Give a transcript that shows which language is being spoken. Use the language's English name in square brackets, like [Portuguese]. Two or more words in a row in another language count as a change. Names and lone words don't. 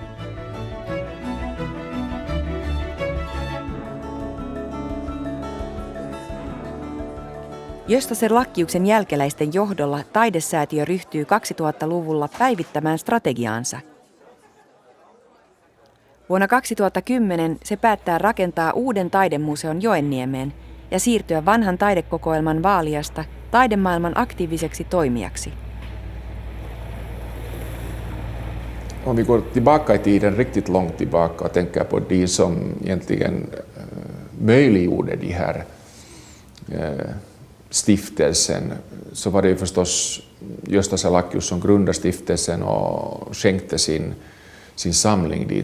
[Finnish] Göstaser Lackiuksen jälkeläisten johdolla taidesäätiö ryhtyy 2000-luvulla päivittämään strategiaansa. Vuonna 2010 se päättää rakentaa uuden taidemuseon Joenniemeen ja siirtyä vanhan taidekokoelman vaalijasta taidemaailman aktiiviseksi toimijaksi. [Swedish] Om vi går tillbaka i tiden riktigt långt tillbaka och tänker på de som egentligen möjliggjorde de här stiftelsen, så var det ju förstås Göstaser Lackius som grundade stiftelsen och skänkte sin samling dit.